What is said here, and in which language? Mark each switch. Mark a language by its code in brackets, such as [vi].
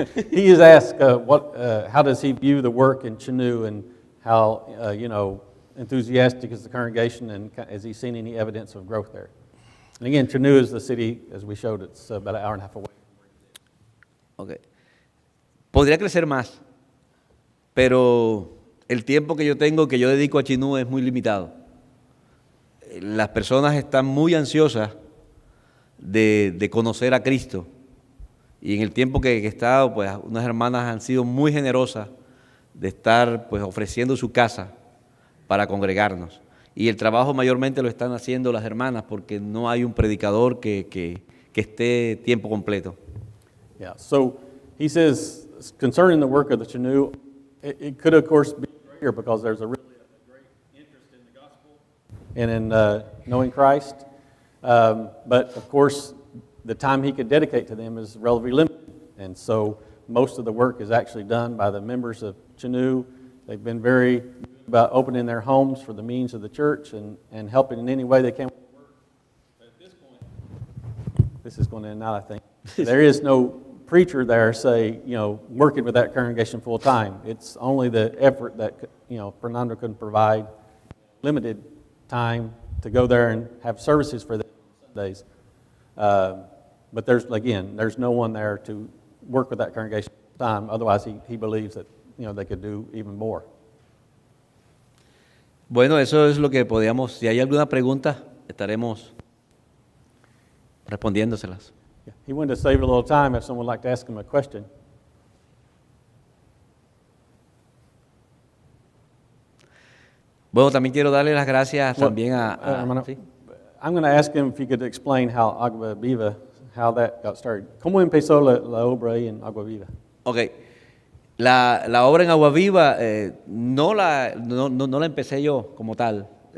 [en] He is asked how does he view the work in Chinú and how, enthusiastic as the congregation and has he seen any evidence of growth there? And again, Chanute is the city, as we showed, it's about an hour and a half away. Okay. [es] Podría crecer más, pero el tiempo que yo tengo, que yo dedico a Chinú, es muy limitado. Las personas están muy ansiosas de conocer a Cristo. Y en el tiempo que he estado, pues unas hermanas han sido muy generosas de estar pues ofreciendo su casa para congregarnos. Y el trabajo mayormente lo están haciendo las hermanas porque no hay un predicador que esté tiempo completo. [en] Yeah, so he says, concerning the work of the Chanute, it could of course be greater because there's a really great interest in the gospel and in knowing Christ. But of course, the time he could dedicate to them is relatively limited. And so most of the work is actually done by the members of Chanute. They've been very good about opening their homes for the means of the church and helping in any way they can. But at this point, this is going to end now, I think. There is no preacher there, say, working with that congregation full time. It's only the effort that, Fernando can provide, limited time to go there and have services for them on Sundays. But there's no one there to work with that congregation full time. Otherwise, he believes that, they could do even more. [es] Bueno, eso es lo que podíamos. Si hay alguna pregunta, estaremos respondiéndoselas. [en] Yeah. He wanted to save a little time if someone would like to ask him a question. [es] Bueno, también quiero darle las gracias también ¿sí? [en] I'm going to ask him if he could explain how Agua Viva, how that got started. [es] ¿Cómo empezó la obra ahí en Agua Viva? [en] Okay. [es] La obra en Agua Viva no la empecé yo como tal.